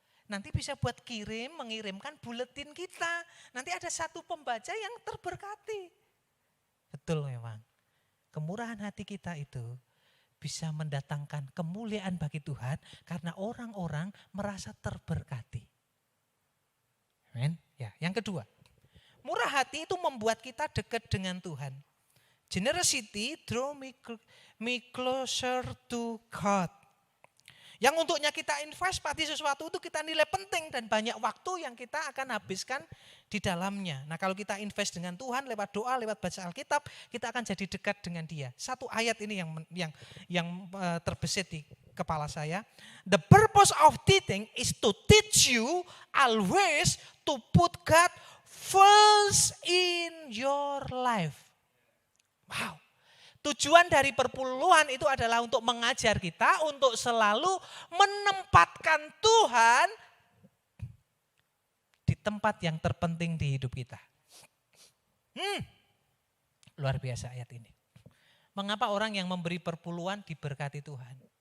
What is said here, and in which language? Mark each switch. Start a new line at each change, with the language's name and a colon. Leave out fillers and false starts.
Indonesian: Nanti bisa buat mengirimkan buletin kita. Nanti ada satu pembaca yang terberkati. Betul memang. Kemurahan hati kita itu bisa mendatangkan kemuliaan bagi Tuhan karena orang-orang merasa terberkati. Amin. Ya, yang kedua, murah hati itu membuat kita dekat dengan Tuhan.
English: Generosity draw me closer to God.
Indonesian: Yang untuknya kita invest pada sesuatu itu kita nilai penting dan banyak waktu yang kita akan habiskan di dalamnya. Nah kalau kita invest dengan Tuhan lewat doa, lewat baca Alkitab, kita akan jadi dekat dengan Dia. Satu ayat ini yang terbesit di kepala saya.
English: The purpose of tithing is to teach you always to put God first in your life. Wow.
Indonesian: Tujuan dari perpuluhan itu adalah untuk mengajar kita untuk selalu menempatkan Tuhan di tempat yang terpenting di hidup kita. Luar biasa ayat ini. Mengapa orang yang memberi perpuluhan diberkati Tuhan?